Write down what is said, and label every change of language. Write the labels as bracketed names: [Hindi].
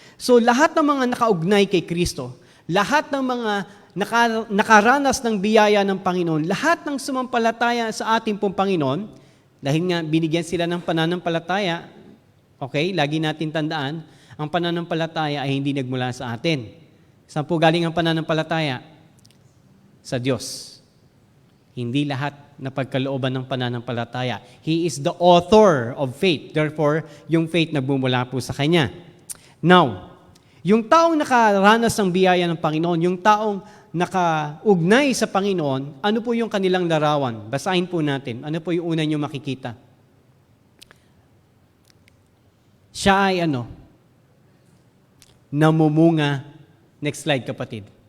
[Filipino] So lahat ng mga nakaugnay kay Kristo, lahat ng mga nakaranas ng biyaya ng Panginoon, lahat ng sumampalataya sa ating pong Panginoon, dahil nga binigyan sila ng pananampalataya, okay, lagi natin tandaan, ang pananampalataya ay hindi nagmula sa atin. Saan po galing ang pananampalataya? Sa Diyos. Hindi lahat na pagkalooban ng pananampalataya. [English] He is the author of faith. [Filipino] Therefore, yung faith nagbumula po sa Kanya. Now, yung taong nakaranas ng biyaya ng Panginoon, yung taong nakaugnay sa Panginoon, ano po yung kanilang larawan? Basahin po natin. Ano po yung una nyo makikita? Siya ay namumunga. Next slide, kapatid.